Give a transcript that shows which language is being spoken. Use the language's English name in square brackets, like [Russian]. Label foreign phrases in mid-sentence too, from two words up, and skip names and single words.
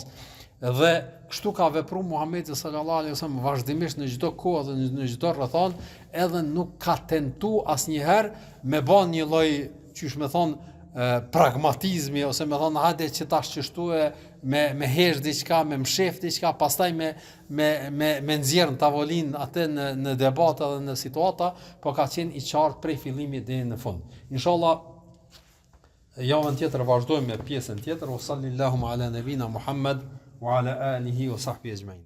[Albanian] Dhe kështu ka vepruar Muhamedi sallallahu alaihi wasallam vazhdimisht në çdo kohë dhe në çdo rrethon, edhe nuk ka tentuar asnjëherë me bën një lloj, çysh me thon, pragmatizmi ose me thon hajde që tash çështue me hesh diçka, me mshef diçka, pastaj me nxjerr në tavolinë atë në debate dhe në situata, po ka qenë i qartë prej fillimit deri në fund. Inshallah javën tjetër vazhdojmë me pjesën tjetër. [Arabic] صلى الله على نبينا محمد وعلى آله وصحبه أجمعين.